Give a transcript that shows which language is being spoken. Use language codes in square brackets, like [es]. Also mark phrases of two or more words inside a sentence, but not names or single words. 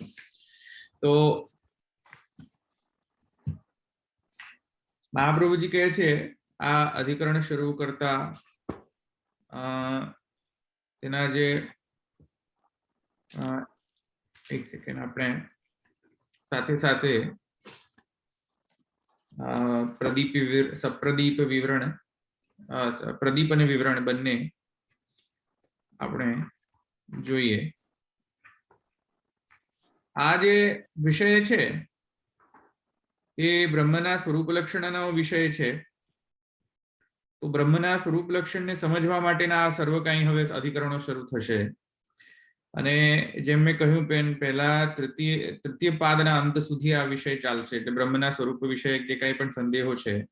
[gu] તો મહાપ્રભુજી કહે છે આ અધિકરણ શરૂ કરતા તેના જે એક સેકન્ડ આપણે સાથે સાથે પ્રદીપ વિવરણ પ્રદીપ અને વિવરણ બંને આપણે જોઈએ। આ જે વિષય છે એ બ્રહ્મના સ્વરૂપ લક્ષણનો વિષય છે તો બ્રહ્મના સ્વરૂપ લક્ષણને સમજવા માટેના આ સર્વ કાંઈ હવે અધિકરણો શરૂ થશે અને જેમ મેં કહ્યું પહેલા તૃતીય પાદના અંત સુધી આ વિષય ચાલશે એટલે બ્રહ્મના સ્વરૂપ વિષયક જે કાંઈ પણ સંદેહો છે